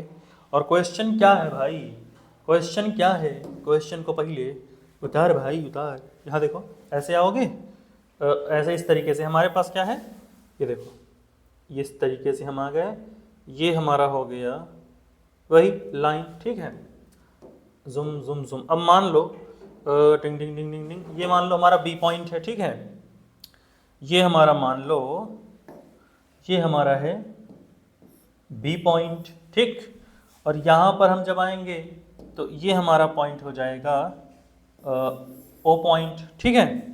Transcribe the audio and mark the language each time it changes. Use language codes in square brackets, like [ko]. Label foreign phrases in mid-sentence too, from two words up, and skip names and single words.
[hi] और क्वेश्चन क्या है भाई, क्वेश्चन क्या है, क्वेश्चन को पहले उतार भाई उतार। यहाँ देखो ऐसे आओगे, ऐसे इस तरीके से हमारे पास क्या है, ये देखो, ये इस तरीके से हम आ गए, ये हमारा हो गया वही लाइन, ठीक है। जुम जुम जुम। अब मान लो टिंग टिंग टिंग टिंग टिंग, ये मान लो हमारा बी पॉइंट है, ठीक है। ये हमारा मान लो, ये हमारा है बी पॉइंट, ठीक। और यहाँ पर हम जब आएंगे तो ये हमारा पॉइंट हो जाएगा ओ पॉइंट, ठीक है।